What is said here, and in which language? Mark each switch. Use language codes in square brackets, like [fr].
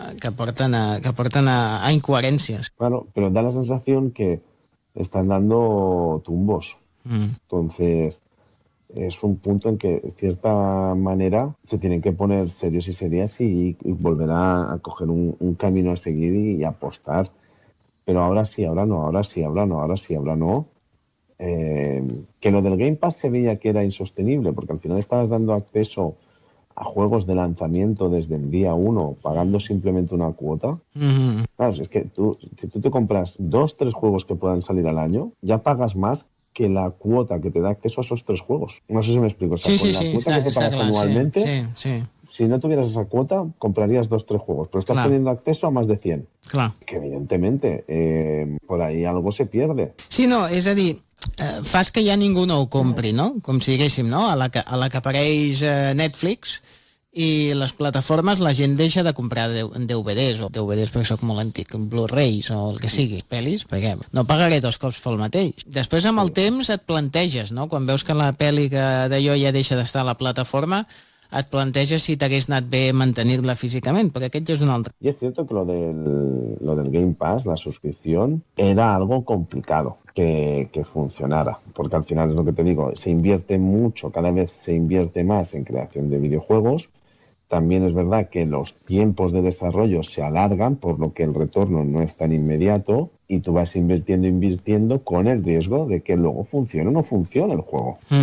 [ca] que porten a incoherències. [es] Claro, pero da la sensación que están dando tumbos. Entonces, es un punto en que, de cierta manera, se tienen que poner serios y serias y volver a coger un camino a seguir y apostar. Pero ahora sí, ahora no, ahora sí, ahora no, ahora sí, ahora no. Que lo del Game Pass se veía que era insostenible, porque al final estabas dando acceso a juegos de lanzamiento desde el día 1, pagando simplemente una cuota. Claro, es que si tú te compras 2-3 juegos que puedan salir al año, ya pagas más que la cuota que te da acceso a esos 3 juegos. No sé si me explico. O sea, sí, la cuota que te pagas anualmente. Si no tuvieras esa cuota, comprarías 2-3 juegos, pero estás claro. Teniendo acceso a más de 100. Claro. Que evidentemente, por ahí algo se pierde. [ca] Sí, no, [es] es decir, [ca] fas que ja ningú no ho compri, no? Com si diguéssim, no? A la que apareix Netflix i les plataformes, la gent deixa de comprar DVDs, o DVDs perquè soc molt antic, Blu-rays o el que sigui, pel·lis, perquè no pagaré 2 cops pel mateix. Després, amb el temps, et planteges, no? Quan veus que la pel·li d'allò ja deixa d'estar a la plataforma, et planteges si t'hagués anat bé mantenir-la físicament, perquè aquest ja és un altre. [es] Y es cierto que lo del Game Pass, la suscripción, era algo complicado que funcionara, porque al final es lo que te digo, se invierte mucho, cada vez se invierte más en creación de videojuegos. También es verdad que los tiempos de desarrollo se alargan, por lo que el retorno no es tan inmediato, y tú vas invirtiendo con el riesgo de que luego funcione o no funcione el juego.